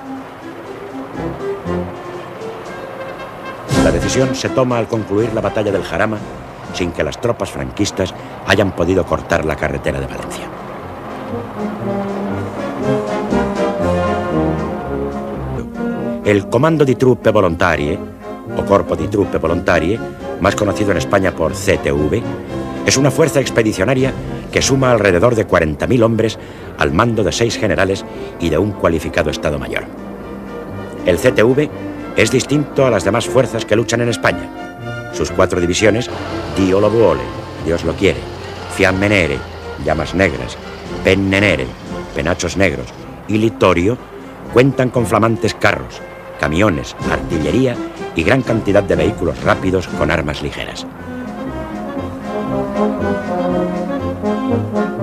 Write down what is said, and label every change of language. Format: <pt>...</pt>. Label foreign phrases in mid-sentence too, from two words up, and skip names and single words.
<es>La decisión se toma al concluir la batalla del Jarama, sin que las tropas franquistas hayan podido cortar la carretera de Valencia. El Comando di Truppe Volontarie, o Corpo di Truppe Volontarie, más conocido en España por CTV, es una fuerza expedicionaria que suma alrededor de 40.000 hombres al mando de 6 generales y de un cualificado Estado Mayor. El CTV es distinto a las demás fuerzas que luchan en España. Sus 4 divisiones, Dio lo vuole, Dios lo quiere, Fiamme Nere, Llamas Negras, Penne Nere, Penachos Negros y Littorio, cuentan con flamantes carros, camiones, artillería y gran cantidad de vehículos rápidos con armas ligeras.</es>